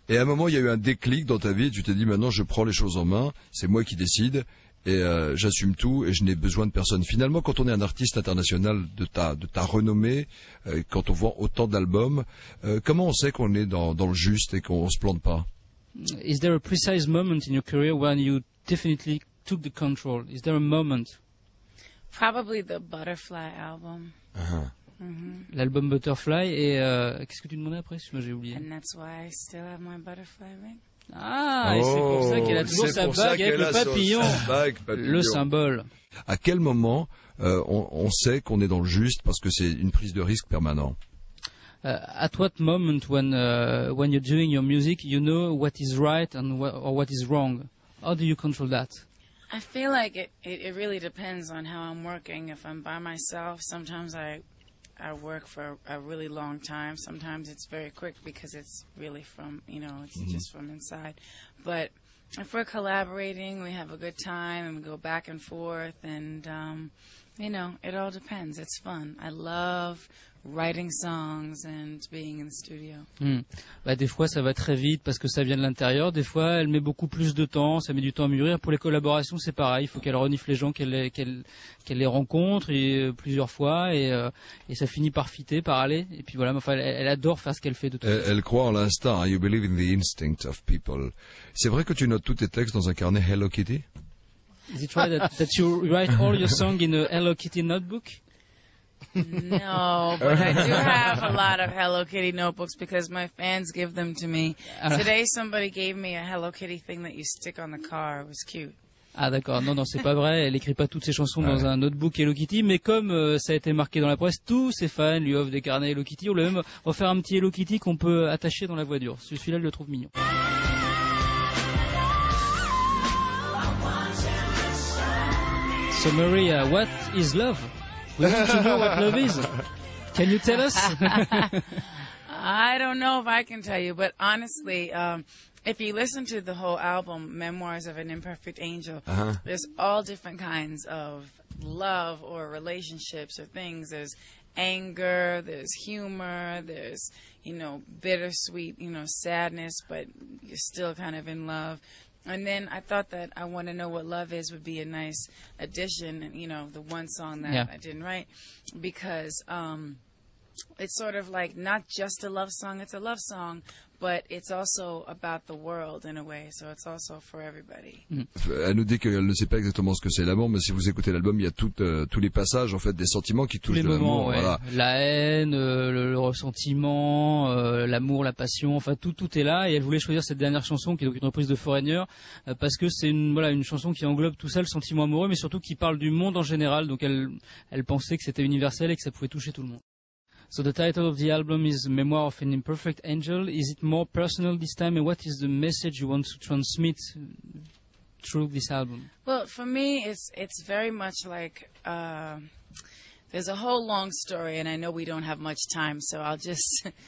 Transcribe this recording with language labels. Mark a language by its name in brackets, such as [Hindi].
[French] Et à un moment, il y a eu un déclic dans ta vie. Tu t'es dit, maintenant, je prends les choses en main. C'est moi qui décide. Et j'assume tout et je n'ai besoin de personne. Finalement, quand on est un artiste international de ta renommée, quand on vend autant d'albums, comment on sait qu'on est dans le juste et qu'on se plante pas? [English] Is there a precise moment in your career when you definitely took the control? Is there a moment? Probably the Butterfly album. [French] L'album Butterfly et qu'est-ce que tu demandais après? Moi j'ai oublié. [English] And that's why I still have my butterfly ring. [French] Ah, et c'est pour ça qu'elle a toujours sa bague avec le papillon, le symbole. À quel moment on sait qu'on est dans le juste parce que c'est une prise de risque permanent? [English] At what moment when you're doing your music, you know what is right and what is wrong? How do you control that? I feel like it really depends on how I'm working. If I'm by myself, sometimes I work for a really long time. Sometimes it's very quick because it's really from, you know, it's just from inside. But if we're collaborating, we have a good time and we go back and forth and, you know, it all depends. It's fun. I love writing songs and being in the studio. [French] Bah, des fois, ça va très vite parce que ça vient de l'intérieur. Des fois, elle met beaucoup plus de temps, ça met du temps à mûrir. Pour les collaborations, c'est pareil. Il faut qu'elle renifle les gens, qu'elle les rencontre plusieurs fois et ça finit par fitter, par aller. Et puis voilà, enfin, elle adore faire ce qu'elle fait de toute façon. Elle croit en l'instinct. [English] You believe in the instinct of people. [French] C'est vrai que tu notes tous tes textes dans un carnet Hello Kitty? [English] Is it right that you write all your songs in a Hello Kitty notebook? No, but I do have a lot of Hello Kitty notebooks because my fans give them to me. Today somebody gave me a Hello Kitty thing that you stick on the car. It was cute. [French] Ah d'accord, non, c'est pas vrai, elle écrit pas toutes ses chansons dans un notebook Hello Kitty, mais comme ça a été marqué dans la presse, tous ses fans lui offrent des carnets Hello Kitty. On lui a même offert un petit Hello Kitty qu'on peut attacher dans la voiture. Celui-là, je le trouve mignon. [English] So Maria, what is love? We want to know what love is. Can you tell us? I don't know if I can tell you, but honestly, if you listen to the whole album, Memoirs of an Imperfect Angel, there's all different kinds of love or relationships or things. There's anger, there's humor, there's, bittersweet, sadness, but you're still kind of in love. And then I thought that I Want to Know What Love Is would be a nice addition, the one song that I didn't write, because it's sort of like not just a love song, it's a love song, but it's also about the world in a way, so it's also for everybody. [French] Elle nous dit qu'elle ne sait pas exactement ce que c'est l'amour, mais si vous écoutez l'album, il y a tous les passages, en fait, des sentiments qui touchent de l'amour. Ouais. Voilà. La haine, le ressentiment, l'amour, la passion, enfin tout est là. Et elle voulait choisir cette dernière chanson, qui est donc une reprise de Foreigner, parce que c'est une chanson qui englobe tout ça, le sentiment amoureux, mais surtout qui parle du monde en général. Donc elle pensait que c'était universel et que ça pouvait toucher tout le monde. [English] So the title of the album is Memoir of an Imperfect Angel. Is it more personal this time, and what is the message you want to transmit through this album? Well, for me, it's very much like there's a whole long story, and I know we don't have much time, so I'll just